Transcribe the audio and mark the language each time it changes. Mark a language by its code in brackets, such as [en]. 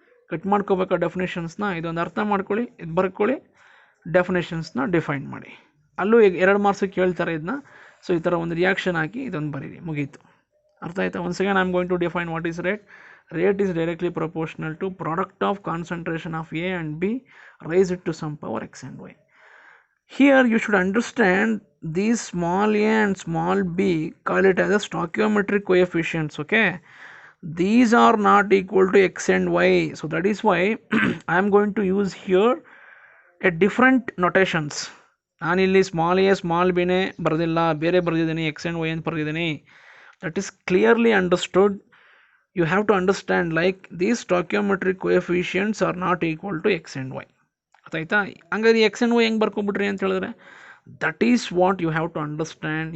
[kn] Cut ಮಾಡ್ಕೋಬೇಕಾ ಡೆಫಿನೇಷನ್ಸ್ನ? ಇದೊಂದು ಅರ್ಥ ಮಾಡ್ಕೊಳ್ಳಿ, ಇದು ಬರ್ಕೊಳ್ಳಿ, ಡೆಫಿನೇಷನ್ಸ್ನ ಡಿಫೈನ್ ಮಾಡಿ. ಅಲ್ಲೂ ಈಗ 2 ಮಾರ್ಕ್ಸಿಗೆ ಕೇಳ್ತಾರೆ ಇದನ್ನ. ಸೊ ಈ ಥರ ಒಂದು ರಿಯಾಕ್ಷನ್ ಹಾಕಿ ಇದೊಂದು ಬರೀರಿ, ಮುಗೀತು. ಅರ್ಥ ಆಯ್ತಾ? [en] Once again I am going to define what is rate. Rate is directly proportional to product of concentration of A and B raise it to some power X and Y. Here you should understand these small a and small b, call it as a stoichiometric coefficients. Okay, these are not equal to x and y, so that is why I am going to use here a different notations. [kn] ನಾನು ಇಲ್ಲಿ small A small ಬಿನೇ ಬರೆದಿಲ್ಲ, ಬೇರೆ ಬರೆದಿದ್ದೀನಿ, X and Y ಅಂತ ಬರೆದಿದ್ದೀನಿ. [en] That is clearly understood. You have to understand like these stoichiometric coefficients are not equal to X and Y. ಆಯ್ತಾ? [kn] ಹಂಗಾದ್ರೆ X and Y ಹೆಂಗೆ ಬರ್ಕೊಬಿಟ್ರಿ ಅಂತ ಹೇಳಿದ್ರೆ, [en] That is what you have to understand.